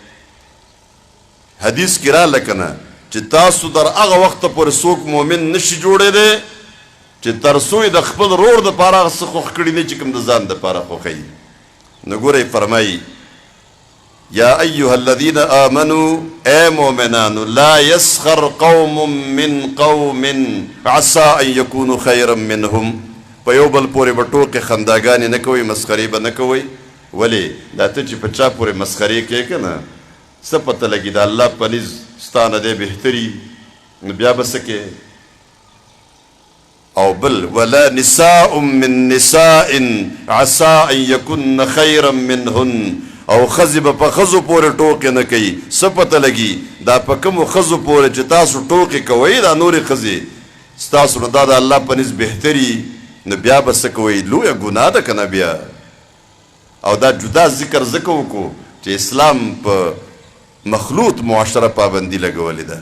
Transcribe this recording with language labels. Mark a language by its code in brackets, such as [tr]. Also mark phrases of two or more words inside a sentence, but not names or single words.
[ps] حدیث کې راله که نه چې تاسو در هغه وخته پورې څوک مؤمن نشي جوړېدی چې تر څو یې د خپل رور دپاره هغه څه خوښ کړي نه چې کوم د ځان دپاره خوښوي. نو ګورئ فرمایي [ar] یا ایها الذین آمنوا، [ps] اے مؤمنانو، [ar] لا یسخر قوم من قوم عسى ان یکونوا خیرا منهم. [ps] په یو بل پورې به ټوکې خنداګانې نه کوئ، مسخرې به نه کوئ. ولې دا ته چې په چا پورې مسخرې کوې که نه څه پته لګي د الله په نزد ستا نه دی بهتري، نو بیا به څه کوې. او بل [ar] ولا نساء من نساء عسى ان یکن خیرا منهن، [ps] او ښځې به په ښځو پورې ټوکې نه کوي. څه پته لګي دا په کومو ښځو پورې چې تاسو ټوکې کوئ دا نورې ښځې ستاسو نه دا د الله په نزد بهتري، نو بیا به څه کوئ؟ لویه ګناه ده که نه بیا. او دا جدا ذکر ځکه وکړو چې اسلام په مخلوط معاشره پابندي لګولې ده.